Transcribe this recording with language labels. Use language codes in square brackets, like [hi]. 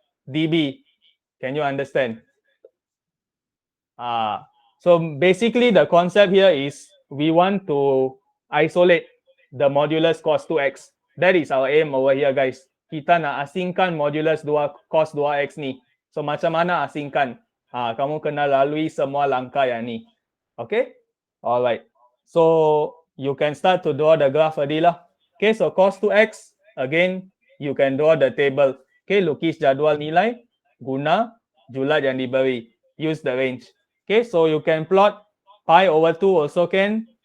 [en] DB, can you understand? So basically the concept here is we want to isolate the modulus cos 2x. That is our aim over here, guys. [ms] Kita nak asingkan modulus 2 cos 2x ni. So macam mana asingkan? Kamu kena lalui semua langkah yang ni. [en] Okay? Alright. So you can start to draw the graph already lah. Okay, so cos 2x, again, you can draw the table. [ms] Okay, lukis jadual nilai, guna julat yang diberi. [en] Use the range. Okay, so you can plot pi over 2 also can.